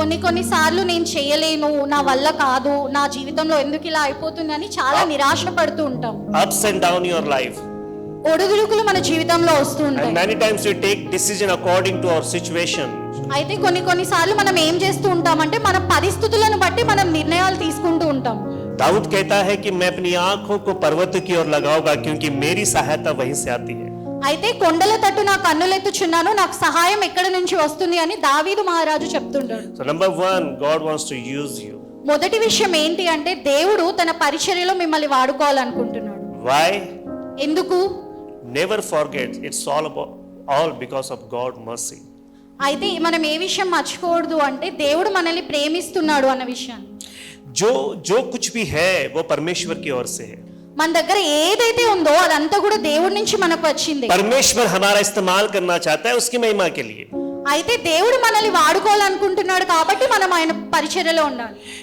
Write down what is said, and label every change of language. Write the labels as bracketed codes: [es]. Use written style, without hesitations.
[te] కొన్ని సార్లు నేను చేయలేను, నా వల్ల కాదు, నా జీవితంలో ఎందుకు ఇలా అయిపోతుందని చాలా నిరాశ పడుతూ ఉంటాం. [en] Ups and down in your life. [te] ఒడుదుడుకులు మన జీవితంలో వస్తూ [en] And [te] ఉంటాయి. [en] many times we take decision according to our situation. [te] అయితే కొన్ని సార్లు మనం ఏం చేస్తూ ఉంటామంటే మన పరిస్థితులను బట్టి మనం నిర్ణయాలు తీసుకుంటూ ఉంటాం. [hi] दाऊद कहता है कि मैं अपनी आंखों को पर्वत की ओर लगाऊंगा क्योंकि मेरी सहायता वहीं से आती है. [te] అయితే కొండల తట్టు నా కన్నులెత్తుచున్నాను, నాకు సహాయం ఎక్కడి నుంచి వస్తుంది అని దావీదు మహారాజు చెప్తుంటాడు. [en] So number 1, God wants to use you. [te] మొదటి విషయం ఏంటి అంటే దేవుడు తన పరిచర్యలో మిమ్మల్ని వాడుకోవాలనుకుంటున్నాడు. [en] Why? [te] ఎందుకు? [en] Never forget, it's all because of God's mercy. [te] అయితే మనం ఏ విషయం మర్చిపోకూడదు అంటే దేవుడు మనల్ని ప్రేమిస్తున్నాడు అన్న విషయాన్ని. [hi] जो कुछ भी है वो परमेश्वर की ओर से है. [te] మన దగ్గర ఏదైతే ఉందో అదంతా కూడా దేవుడి నుంచి మనకు వచ్చింది. [hi] परमेश्वर हमारा इस्तेमाल करना चाहता है उसकी महिमा के लिए. [te] అయితే దేవుడు మనల్ని వాడుకోవాలనుకుంటున్నాడు కాబట్టి మనం ఆయన పరిచర్యలో ఉండాలి.